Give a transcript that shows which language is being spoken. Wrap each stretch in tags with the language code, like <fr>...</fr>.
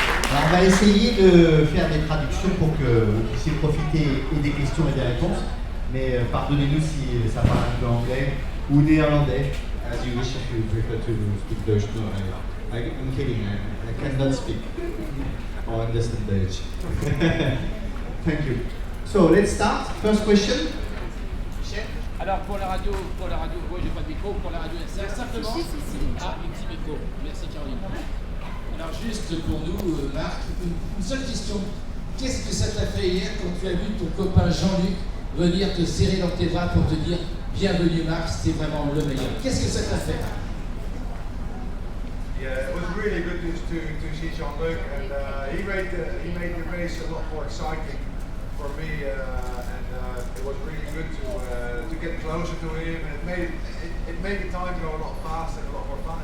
<fr>Alors, on va essayer de faire des traductions pour que vous puissiez profiter et des questions et des réponses. Mais pardonnez-nous si ça parle un peu anglais ou néerlandais.</fr> <en>As you wish, if you prefer to speak Dutch. No, I'm kidding. I cannot speak or understand Dutch. Thank you. So let's start. First question. Michel.</en> <fr>Alors pour la radio, oui, j'ai pas de micro. Pour la radio, c'est simplement. Ah, un petit micro. Merci Caroline. Alors juste pour nous, Marc, une seule question. Qu'est-ce que ça t'a fait hier quand tu as vu ton copain Jean-Luc venir te serrer dans tes bras pour te dire bienvenue Marc, c'était vraiment le meilleur. Qu'est-ce que ça t'a fait?</fr> <en>Yeah, it was really good to see Jean-Luc, and he made the race a lot more exciting for me, and it was really good to get closer to him. And it made the time go a lot faster and a lot more fun.</en>